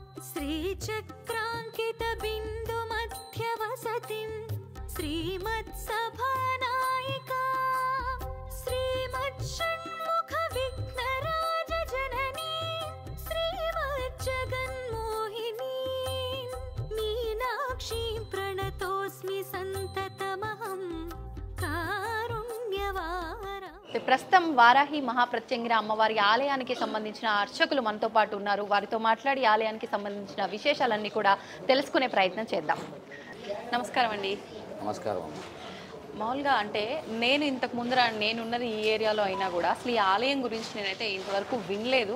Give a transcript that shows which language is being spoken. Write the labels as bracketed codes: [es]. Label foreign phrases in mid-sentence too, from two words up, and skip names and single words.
[sa] श्रीचक्राङ्कितबिन्दुमध्यवसतिं श्रीमत्सभानायिका श्रीमच्छण्मुखविघ्नराजजननी श्रीमज्जगन्मोहिनी मीनाक्षीं प्रणतोऽस्मि सन्ततमहं कारुण्यवारा. [te] ప్రస్తుతం వారాహి మహాప్రత్యంగిర అమ్మవారి ఆలయానికి సంబంధించిన అర్చకులు మనతో పాటు ఉన్నారు. వారితో మాట్లాడి ఆలయానికి సంబంధించిన విశేషాలన్నీ కూడా తెలుసుకునే ప్రయత్నం చేద్దాం. నమస్కారం అండి. నమస్కారం. మామూలుగా అంటే నేను ఇంతకు ముందర నేనున్నది ఈ ఏరియాలో అయినా కూడా అసలు ఈ ఆలయం గురించి నేనైతే ఇంతవరకు వినలేదు.